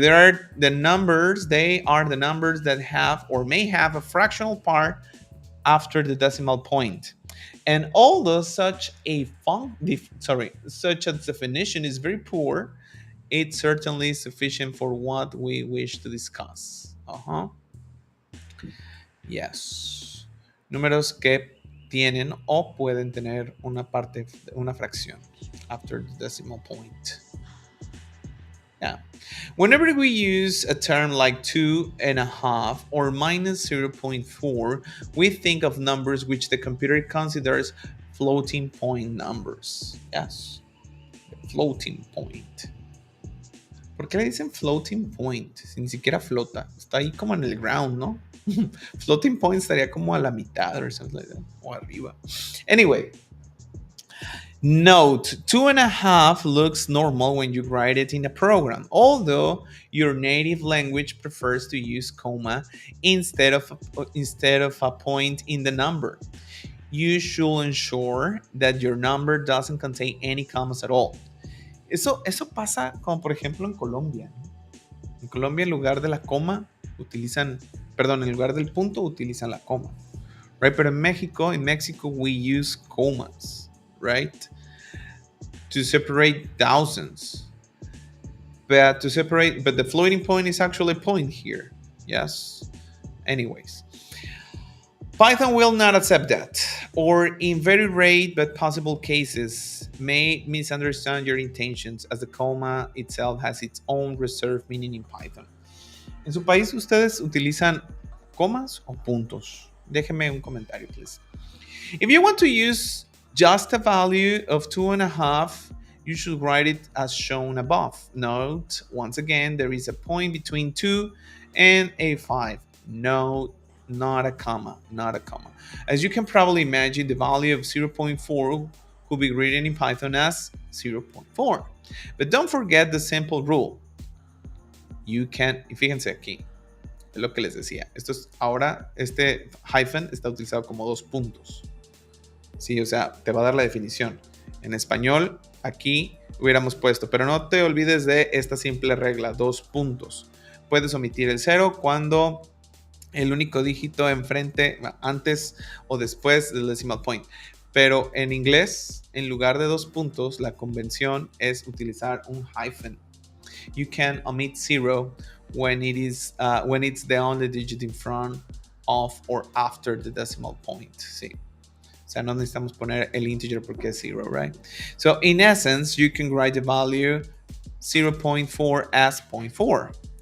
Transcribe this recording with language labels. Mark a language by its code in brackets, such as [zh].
[en] There are the numbers. They are the numbers that have or may have a fractional part after the decimal point. And although such a definition is very poor, it's certainly sufficient for what we wish to discuss. Yes. [es] Números que tienen o pueden tener una fracción [en] after the decimal point. Yeah. Whenever we use a term like 2.5 or minus 0.4, we think of numbers which the computer considers floating point numbers. Yes. Floating point. [es] ¿Por qué le dicen floating point? Si ni siquiera flota. Está ahí como en el ground, ¿no? Floating point estaría como a la mitad [en] or something like that. [es] O arriba. Anyway. [en] Note, 2.5 looks normal when you write it in a program, although your native language prefers to use comma instead of a point in the number. You should ensure that your number doesn't contain any commas at all. [es] Eso pasa como por ejemplo en Colombia. En Colombia en lugar de la coma en lugar del punto utilizan la coma. [en] Right? [es] Pero en [en] Mexico we use commas, right? To separate thousands. But the floating point is actually a point here. Yes. Anyways. Python will not accept that, or in very rare but possible cases, may misunderstand your intentions, as the comma itself has its own reserved meaning in Python. [es] ¿En su país ustedes utilizan comas o puntos? Déjenme un comentario, please. [en] If you want to use just a value of 2.5, you should write it as shown above. Note, once again, there is a point between 2 and a 5. Note, not a comma. As you can probably imagine, the value of 0.4 could be written in Python as 0.4. But don't forget the simple rule. [es] Y fíjense aquí, es lo que les decía. Ahora, este hyphen está utilizado como 2 puntos. Sí, o sea, te va a dar la definición. En español, aquí hubiéramos puesto, pero no te olvides de esta simple regla, 2 puntos. Puedes omitir el 0 cuando el único dígito enfrente, antes o después del decimal point. Pero en inglés, en lugar de 2 puntos, la convención es utilizar un hyphen. [en] You can omit 0 when it's the only digit in front of or after the decimal point. Sí. [es] O sea, no necesitamos poner el integer porque es 0, [en] right? So, in essence, you can write the value 0.4 as 0.4.